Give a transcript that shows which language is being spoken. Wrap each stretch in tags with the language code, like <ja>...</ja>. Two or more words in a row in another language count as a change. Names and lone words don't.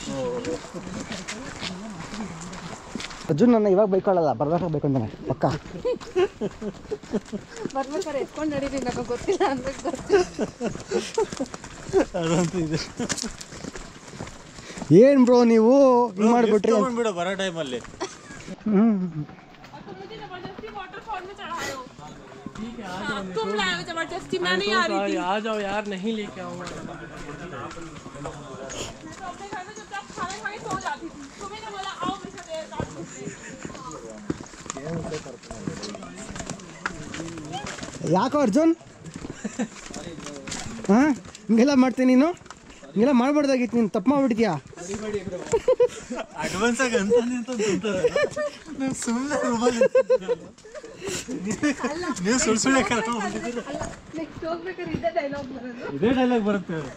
<kn>ಅರ್ಜುನ್ ನನ್ನ ಇವಾಗ ಬೈಕೊಳ್ಳಲ್ಲ, ಬರ್ಬೇಕಾಗ ಬೈಕೊಂತಾನೆ ಪಕ್ಕ. ಬರ್ಬೇಕಾದ್ರೆ ಎತ್ಕೊಂಡು ನಡೀತೀನಿ, ನನಗೆ ಗೊತ್ತಿಲ್ಲ ಅಂದ್ರೆ ಅದಂತೂ ಇದೆ. ಏನು ಬ್ರೋ ನೀವು ಹಿಂಗೆ ಮಾಡಿಬಿಟ್ರಿ ಬಿಡ ಬರೋ ಟೈಮಲ್ಲಿ.</kn> <hi>तुम लाए हो जबरदस्ती, मैं नहीं आ रही थी। आ जाओ यार, नहीं लेके आऊंगा। अपने घर में जब तक खाना खा के सो जाती थी, तुम्हें ने बोला आओ मेरे साथ</hi> <kn>ಯಾಕೋ ಅರ್ಜುನ್? ಹಾಂ, ಹಿಂಗೆಲ್ಲ ಮಾಡ್ತೀನಿ ನೀನು? ಹಿಂಗೆಲ್ಲ ಮಾಡಬಾರ್ದಾಗಿತ್ತು, ನೀನು ತಪ್ಪು ಮಾಡ್ಬಿಡ್ತೀಯಾ? ಅಡ್ವಾನ್ಸ್ ಆಗಿ ಅಂತ ಸುಮ್ಮನೆ ನೀವು ಸುಳ್ಳು ಇದೇ ಡೈಲಾಗ್ ಬರುತ್ತೆ.</kn>